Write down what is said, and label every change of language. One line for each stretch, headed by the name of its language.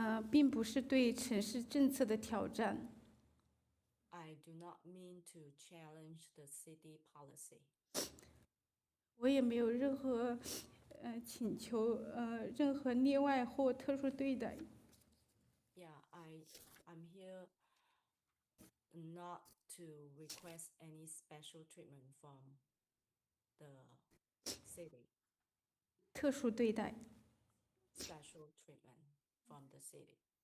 Chinese: 并不是对城市政策的挑战。
English: I do not mean to challenge the city policy.
Chinese: 我也没有任何请求任何例外或特殊对待。
English: Yeah, I'm here not to request any special treatment from the city,
Chinese: 特殊对待。
English: special treatment from the city.